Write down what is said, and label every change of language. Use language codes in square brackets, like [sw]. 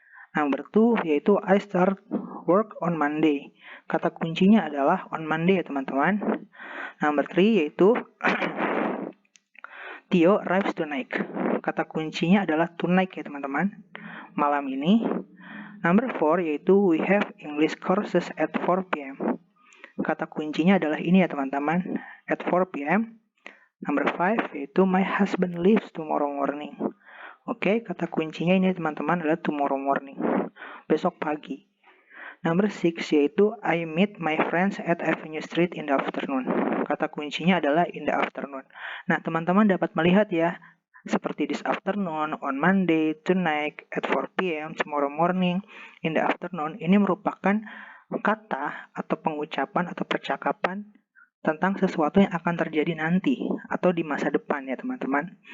[en] Number 2 [id] yaitu [en] I start work on Monday. [id] Kata kuncinya adalah on Monday ya teman-teman. Number 3 yaitu [en] Theo arrives tonight. [id] Kata kuncinya adalah tonight ya teman-teman. Malam ini. [en] Number 4 [id] yaitu [en] we have English courses at 4 p.m. [id] Kata kuncinya adalah ini ya teman-teman. [en] At 4 p.m. Number 5 [id] yaitu [en] my husband leaves tomorrow morning. [id] Oke, kata kuncinya ini teman-teman adalah [en] tomorrow morning. [id] Besok pagi. [en] Number 6 [id] yaitu [en] I meet my friends at Avenue Street in the afternoon. [id] Kata kuncinya adalah [en] in the afternoon. [id] Nah, teman-teman dapat melihat ya, seperti [en] this afternoon, on Monday, tonight, at 4 p.m., tomorrow morning, in the afternoon. [id] Ini merupakan kata atau pengucapan atau percakapan tentang sesuatu yang akan terjadi nanti atau di masa depan ya teman-teman.